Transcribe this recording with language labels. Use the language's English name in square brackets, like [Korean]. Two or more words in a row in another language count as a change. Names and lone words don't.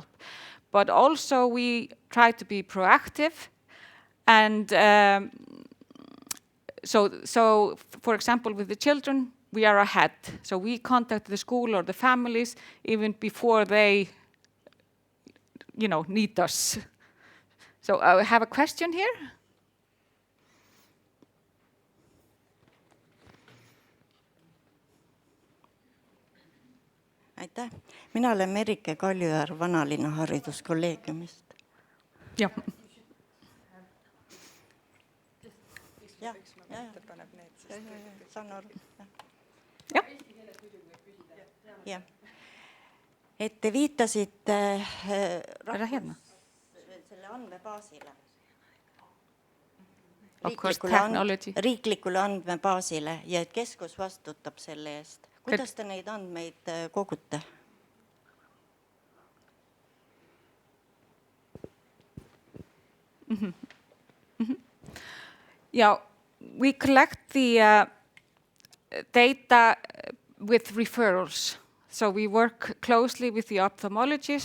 [English] But also we try to be proactive, and so for example, with the children, we are ahead. So we contact the school or the families even before they, need us. So I have a question here. [Estonian] Aitäh. Mina olen Merike Kaljujärv Vanalinna hariduskolleegiumist. Jah. Ja. Saan aru. Jah. Ja. Et te viitasite selle andmebaasile. Riiklikule andmebaasile ja et keskus vastutab selle eest. Kuidas te neid andmeid kogute? [English] Yeah, we collect the data with referrals. So we work closely with the ophthalmologist.